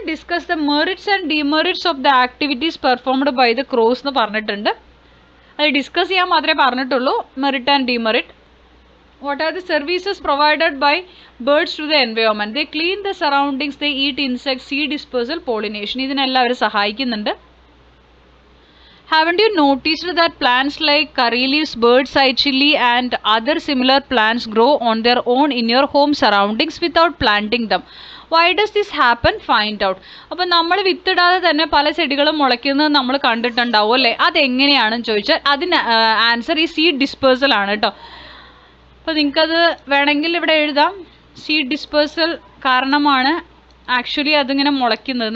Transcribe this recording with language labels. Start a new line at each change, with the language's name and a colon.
English: discuss the merits and demerits of the activities performed by the crows
Malayalam: എന്ന് പറഞ്ഞിട്ടുണ്ട്. അത് discuss ചെയ്യാൻ മാത്രമേ പറഞ്ഞിട്ടുള്ളൂ.
English: Merit and demerit. What are the services provided by birds to the environment? They clean the surroundings, they eat insects, seed dispersal, pollination.
Malayalam: ഇതിനെല്ലാം അവർ സഹായിക്കുന്നുണ്ട്.
English: Haven't you noticed that plants like curry leaves, bird's eye chili and other similar plants grow on their own in your home surroundings without planting them? Why does this happen? Find out.
Malayalam: അപ്പോൾ നമ്മൾ വിത്തിടാതെ തന്നെ പല ചെടികളും മുളയ്ക്കുന്നത് നമ്മൾ കണ്ടിട്ടുണ്ടാവും അല്ലേ? അതെങ്ങനെയാണെന്ന് ചോദിച്ചാൽ അതിന് ആൻസർ ഈ സീഡ് ഡിസ്പേഴ്സൽ ആണ് കേട്ടോ. അപ്പോൾ നിങ്ങൾക്കത് വേണമെങ്കിൽ ഇവിടെ എഴുതാം. സീഡ് ഡിസ്പേഴ്സൽ കാരണമാണ് ആക്ച്വലി അതിങ്ങനെ മുളയ്ക്കുന്നത്.